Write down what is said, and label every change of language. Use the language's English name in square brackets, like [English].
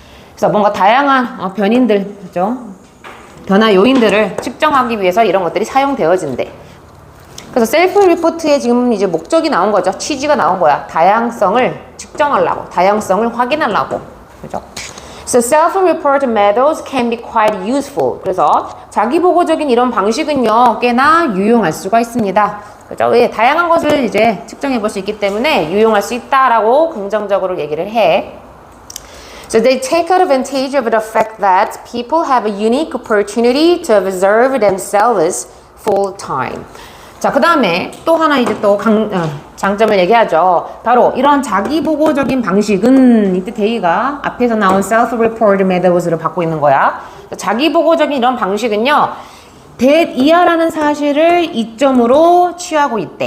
[Korean] 그래서 뭔가 다양한 변인들, 그죠? 변화 요인들을 측정하기 위해서 이런 것들이 사용되어진대. 그래서 셀프 리포트에 지금 이제 목적이 나온 거죠. 취지가 나온 거야. 다양성을 측정하려고, 다양성을 확인하려고, 그죠? [English] So self-report methods can be quite useful. [Korean] 그래서 자기보고적인 이런 방식은요, 꽤나 유용할 수가 있습니다. 그죠? 왜? 다양한 것을 이제 측정해 볼 수 있기 때문에 유용할 수 있다라고 긍정적으로 얘기를 해. [English] So they take advantage of the fact that people have a unique opportunity to observe themselves full time. [Korean] 자, 그 다음에 또 하나 이제 또 장점을 얘기하죠. 바로 이런 자기보고적인 방식은 이때 데이가 앞에서 나온 [English] self-report methods [Korean] 를 받고 있는 거야. 자기보고적인 이런 방식은요, that 이하라는 사실을 이점으로 취하고 있대.